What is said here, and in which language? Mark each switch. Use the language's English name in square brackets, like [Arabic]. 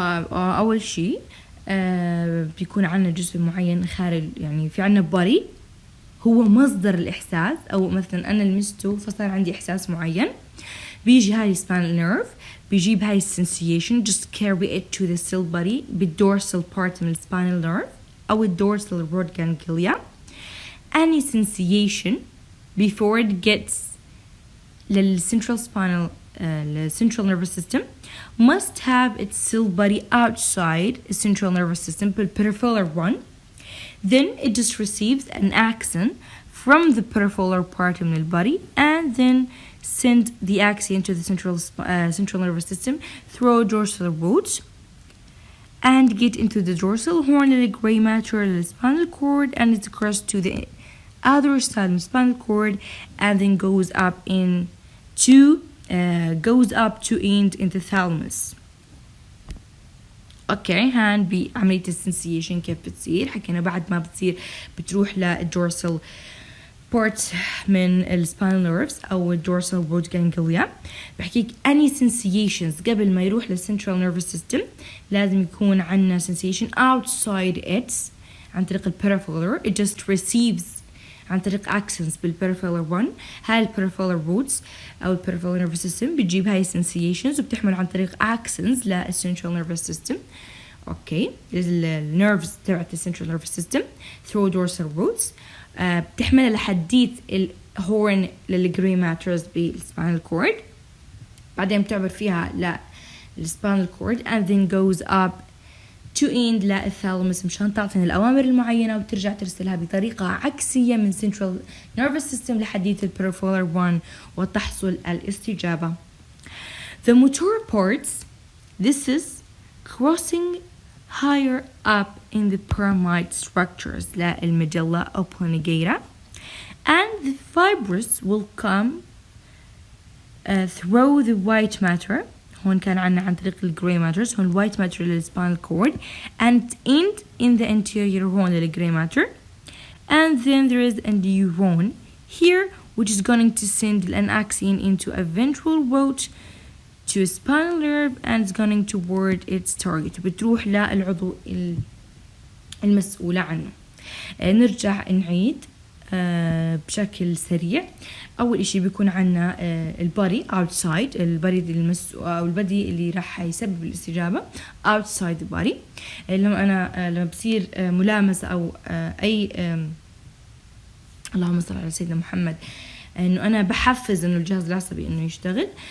[Arabic] أول شيء بيكون عنا جزء معين خارج، يعني في عنا body هو مصدر الإحساس، أو مثلا أنا لمسته فصار عندي إحساس معين. بيجي هاي [English] spinal nerve بيجيب هاي sensation just carry it to the cell body بالdorsal part من spinal nerve أو dorsal root ganglia. Any sensation before it gets للcentral central nervous system must have its cell body outside the central nervous system, peripheral one. Then it just receives an axon from the peripheral part of the body, and then send the axon to the central nervous system through dorsal roots and get into the dorsal horn of the gray matter of the spinal cord, and it's crossed to the other side of the spinal cord, and then goes up to end in the thalamus. [Arabic] اوكي هان بعملية السنسيشن كيف بتصير. حكينا بعد ما بتصير بتروح للدورسال بارت من السباينال نيرفز او الدورسال root ganglia. بحكيك [English] any sensations [Arabic] قبل ما يروح للسنترال نيرفس سيستم لازم يكون عندنا sensation outside it عن طريق البريفرال. [English] it just receives [Arabic] عن طريق [English] axons بالperipheral one. هاي الperipheral roots أو peripheral nervous system بتجيب هاي sensations وبتحمل عن طريق axons للcentral nervous system. [Arabic] أوكي الnerves تبعت الcentral nervous system through dorsal roots بتحملها لحديت الهورن للجري ماترز بالspinal cord. بعدين بتعبر فيها للspinal cord [English] and then goes up to end [Arabic] للثالاموس مشان تعطينا الأوامر المعينة وترجع ترسلها بطريقة عكسية من central nervous system لحديت peripheral one وتحصل الاستجابة. [English] The motor parts, this is crossing higher up in the pyramid structures للميدولا oblongata, and the fibrous will come through the white matter هون كان عنا عن طريق الجراي matter هون الوايت ماتر للسباينال cord and end in the anterior horn للجراي ماتر and then there is a neuron here which is going to send an axon into a ventral root to a spinal nerve and it's going toward its target [Arabic] بتروح للعضو المسؤولة عنه. نرجع نعيد بشكل سريع. أول إشي بيكون عنا البادي outside البادي أو البادي اللي راح يسبب الاستجابة [English] outside the body. [Arabic] لما بصير ملامسة أو أي اللهم صل على سيدنا محمد إنه أنا بحفز إنه الجهاز العصبي إنه يشتغل.